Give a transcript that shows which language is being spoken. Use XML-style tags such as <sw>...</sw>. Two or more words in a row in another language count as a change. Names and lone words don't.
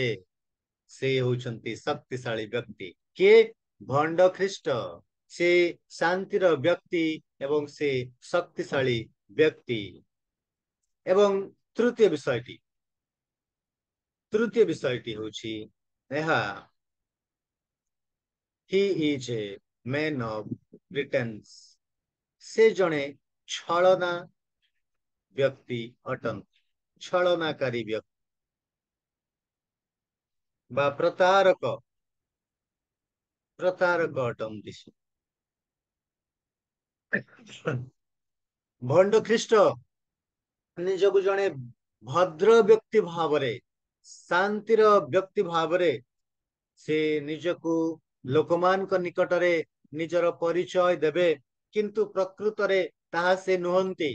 <or>ସେ ହଉଛନ୍ତି ଶକ୍ତିଶାଳୀ ବ୍ୟକ୍ତି। କିଏ? ଭଣ୍ଡ ଖ୍ରୀଷ୍ଟ। ସେ ଶାନ୍ତିର ବ୍ୟକ୍ତି ଏବଂ ସେ ଶକ୍ତିଶାଳୀ ବ୍ୟକ୍ତି। ଏବଂ ତୃତୀୟ ବିଷୟଟି ହେଉଛି ଏହା,</or> <en>he is a man of pretense।</en> <or>ସେ ଜଣେ ଛଳନା ବ୍ୟକ୍ତି ଅଟନ୍ତି, ଛଳନାକାରୀ ବ୍ୟକ୍ତି ବା ପ୍ରତାରକ ଅଟନ୍ତି। ଭଣ୍ଡ ଖ୍ରୀଷ୍ଟ ନିଜକୁ ଜଣେ ଭଦ୍ର ବ୍ୟକ୍ତି ଭାବରେ, ଶାନ୍ତିର ବ୍ୟକ୍ତି ଭାବରେ ସେ ନିଜକୁ ଲୋକମାନଙ୍କ ନିକଟରେ ନିଜର ପରିଚୟ ଦେବେ, କିନ୍ତୁ ପ୍ରକୃତରେ ତାହା ସେ ନୁହନ୍ତି।</or>